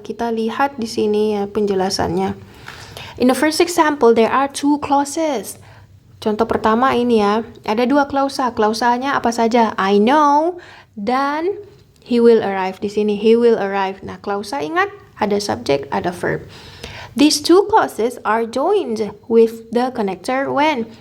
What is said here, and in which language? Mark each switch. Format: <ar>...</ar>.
<id>Kita lihat di sini ya penjelasannya.</id> <en>In the first example, there are 2 clauses.</en> <id>Contoh pertama ini ya, ada 2 klausa. Klausanya apa saja?</id> <en>I know dan he will arrive.</en> <id>Di sini</id> <en>he will arrive.</en> <id>Nah, klausa ingat ada subject, ada verb.</id> <en>These 2 clauses are joined with the connector when.</en>